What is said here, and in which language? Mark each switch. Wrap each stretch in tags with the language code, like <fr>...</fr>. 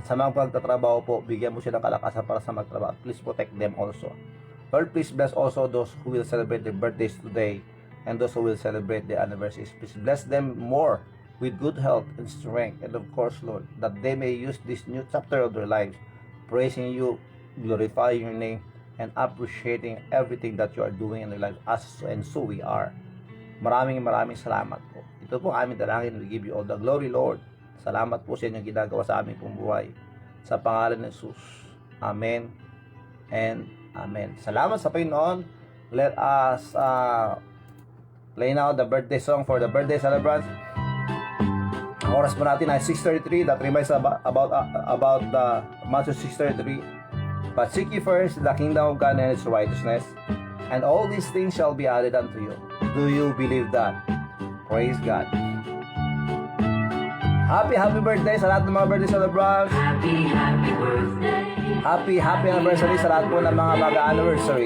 <tl>Sa mga pagtatrabaho po, bigyan mo sila ng kalakasan para sa magtrabaho.</tl> <en>Please protect them also. Lord, please bless also those who will celebrate their birthdays today and those who will celebrate their anniversaries. Please bless them more with good health and strength. And of course, Lord, that they may use this new chapter of their lives, praising you, glorifying your name, and appreciating everything that you are doing in their lives, and so we are.</en> <tl>Maraming salamat po. Ito po ang aming dalangin.</tl> <en>We give you all the glory, Lord.</en> <tl>Salamat po sa inyong ginagawa sa aming pong buhay. sa pangalan ni Jesus. Amen and Amen. Salamat sa Panginoon.</tl> <en>Let us play now the birthday song for the birthday celebrants.</en> <tl>Ang oras po natin ay 6:33.</tl> <en>That reminds about the Matthew 6:33. But seek ye first the kingdom of God and its righteousness, and all these things shall be added unto you. Do you believe that? Praise God. Happy birthday</en> <tl>sa lahat ng mga</tl> <en>birthday celebrants. Happy birthday. Happy anniversary</en> <tl>sa lahat po ng mga mag-anniversary.</tl>